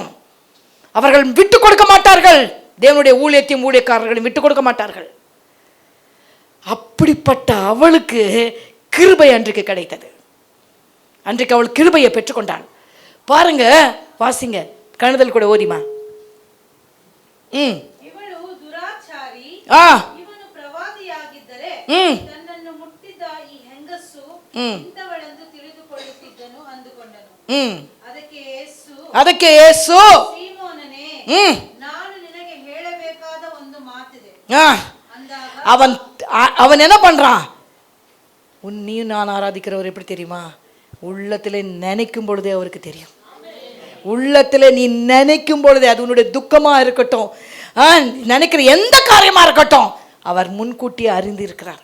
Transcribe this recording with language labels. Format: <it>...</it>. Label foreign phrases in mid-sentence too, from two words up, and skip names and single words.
<ta>அவர்கள் விட்டு கொடுக்க மாட்டார்கள். தேவனுடைய ஊழியத்தையும் ஊழியக்காரர்களையும் விட்டு கொடுக்க மாட்டார்கள். அப்படிப்பட்ட அவளுக்கு கிருபை அன்றைக்கு கிடைத்தது. அன்றைக்கு அவள் கிருபையை பெற்றுக்கொண்டாள். பாருங்க, வாசிங்க, கணுதல் கூட ஓதிமா.</ta> <kn>ಇವಳು ದುರಾಚಾರಿ, ಇವನು ಪ್ರವಾದಿಯಾಗಿದ್ದರೆ ತನ್ನನ್ನು ಮುಟ್ಟಿದ ಈ ಹೆಂಗಸು ಇಂಥವಳೆಂದು ತಿಳಿದುಕೊಳ್ಳುತ್ತಿದ್ದನು ಅಂದುಕೊಂಡನು. ಅದಕ್ಕೆ ಯೇಸು ಸೀಮೋನನೇ, ನಾನು ನಿನಗೆ ಹೇಳಬೇಕಾದ ಒಂದು ಮಾತಿದೆ.</kn> <ta>அவன் என்ன பண்றான்? உன்னையும் நான் ஆராதிக்கிறவர் எப்படி தெரியுமா? உள்ளத்திலே நினைக்கும் பொழுதே அவருக்கு தெரியும். உள்ளத்திலே நீ நினைக்கும் பொழுதே, அது உன்னுடைய துக்கமா இருக்கட்டும், நினைக்கிற எந்த காரியமா இருக்கட்டும், அவர் முன்கூட்டியே அறிந்து இருக்கிறார்.</ta>